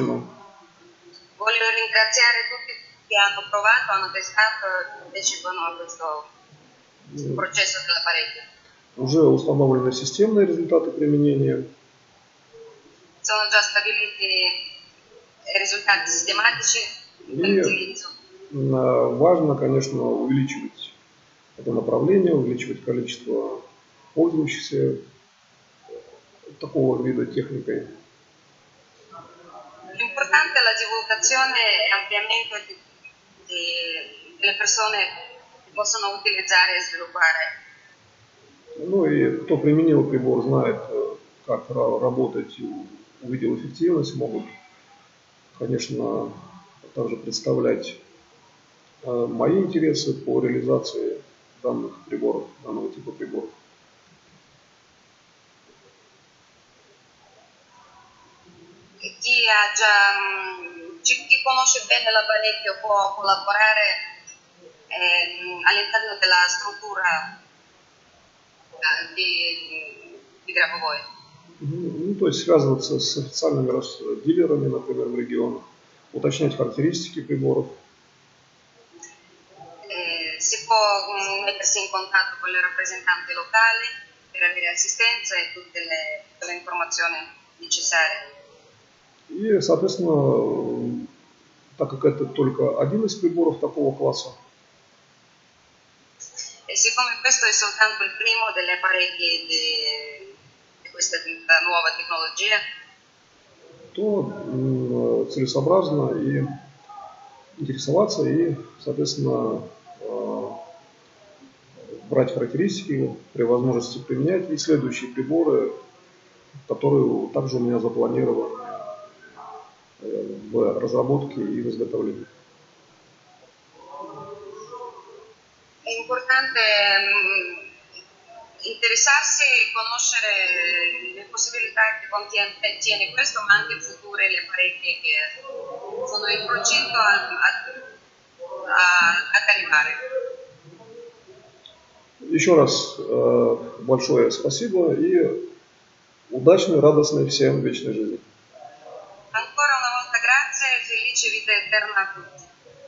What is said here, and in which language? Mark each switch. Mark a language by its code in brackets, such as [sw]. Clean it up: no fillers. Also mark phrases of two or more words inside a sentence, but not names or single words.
[it] Voglio ringraziare tutti che hanno provato, hanno testato e partecipano a questo processo dell'apparecchio. [ru] Уже установлены системные результаты применения. [it] Sono già stabiliti risultati sistematici per l'utilizzo. [ru] Важно, конечно, увеличивать это направление, увеличивать количество пользующихся такого вида техникой. [it] L'importante è la divulgazione e ampliamento delle persone che possono utilizzare e sviluppare. [ru] Ну и кто применил прибор, знает, как работать, увидел эффективность, могут, конечно, также представлять мои интересы по реализации данных приборов, данного типа приборов. [it] Chi conosce bene l'apparecchio può collaborare all'interno della struttura di Grabovoi. [ru] Ну, то есть связываться с официальными дилерами, например, в регионах, уточнять характеристики приборов. [it] Si può mettersi in contatto con le rappresentanti locali per avere assistenza e tutte le informazioni necessarie. [ru] И, соответственно, так как это только один из приборов такого класса, [it] E siccome questo è soltanto il primo degli apparecchi di questa nuova tecnologia, [ru] то целесообразно и интересоваться и, соответственно, брать характеристики, при возможности применять и следующие приборы, которые также у меня запланированы в разработке и в изготовлении. [it] è importante interessarsi e conoscere le possibilità che contiene questo, ma anche future le apparecchie che sono in progetto ad arrivare. [ru] Еще раз большое спасибо и удачной, радостной всем вечной жизни. [it] Ancora una volta grazie e felice vita eterna a tutti.